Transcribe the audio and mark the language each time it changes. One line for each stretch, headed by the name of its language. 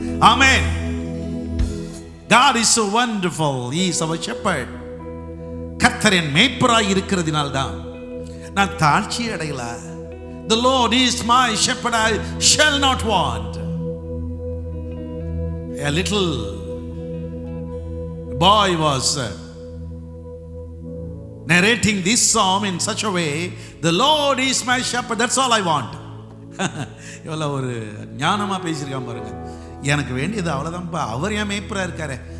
English: Amen. God is so wonderful. He is our shepherd.
Tamil: கர்த்தர் என் மேய்ப்பராய் இருக்கிறதினால் தான் நான் தாழ்ச்சி அடையல.
English: The Lord is my shepherd, I shall not want. A little boy was narrating this psalm in such a way, the Lord is my shepherd, that's all I want.
Tamil: இவ்வளோ ஒரு ஞானமா பேசியிருக்கான் பாருங்க. எனக்கு வேண்டியது அவ்வளவுதான்ப்பா, அவர் என் மேய்ப்பரா இருக்காரு.